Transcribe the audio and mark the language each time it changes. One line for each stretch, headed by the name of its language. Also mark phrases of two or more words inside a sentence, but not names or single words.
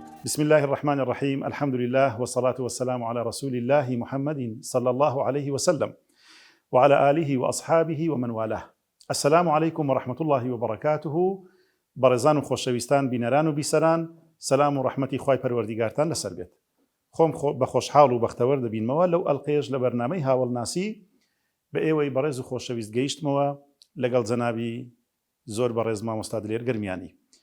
Arabic: بسم الله الرحمن الرحيم. الحمد لله والصلاة والسلام على رسول الله محمد صلى الله عليه وسلم وعلى آله وأصحابه ومن والاه. السلام عليكم ورحمة الله وبركاته.
Central Kurdish: بەڕێزان و خۆشەویستان بینەران و بیسەران، سەلام و ڕەحمەتی خوای پەروەردیگارتان لەسەر بێت. خۆم بە خۆشحاڵ و بەختەوەر دەبینمەوە لەو ئەڵقەیەش لە بەرنامەی هاوڵناسی بە ئێوەی بەڕێز و خۆشەویست گەیشتمەوە لەگەڵ جەنابی زۆر بەڕێز مامۆستا دلێر گەرمیانی.